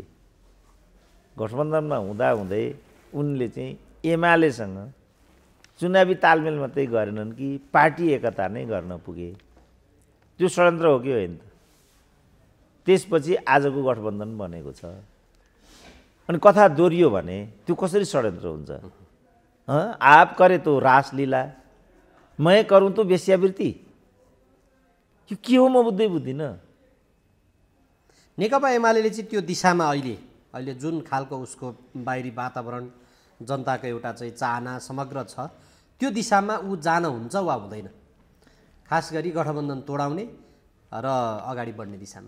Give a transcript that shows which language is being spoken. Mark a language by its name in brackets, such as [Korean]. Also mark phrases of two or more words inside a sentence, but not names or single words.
[Nepali] गठबन्धनमा हुँदाहुँदै उनले चाहिँ एमालेसँग चुनावी तालमेल मात्रै गरेनन् कि पार्टी एकता नै गर्न पुगे। त्यो षड्यन्त्र हो कि होइन त? त्यसपछि आजको गठबन्धन बनेको छ। अनि कथा दोहोरियो भने त्यो कसरी षड्यन्त्र हुन्छ? [Hindi] आप करे तो रासलीला, मैं करूँ तो वेश्यावृत्ति। [Nepali] यो के हो म बुझ्दिनँ। नेकपा एमाले चाहिँ त्यो दिशामा अहिले जुन खालको उसको बाहिरी वातावरण, जनताको एउटा चाहिँ चाहना समग्र छ, त्यो दिशामा ऊ जान हुन्छ वा हुँदैन? खास गरी गठबन्धन तोडाउने र अगाडि बढ्ने दिशामा।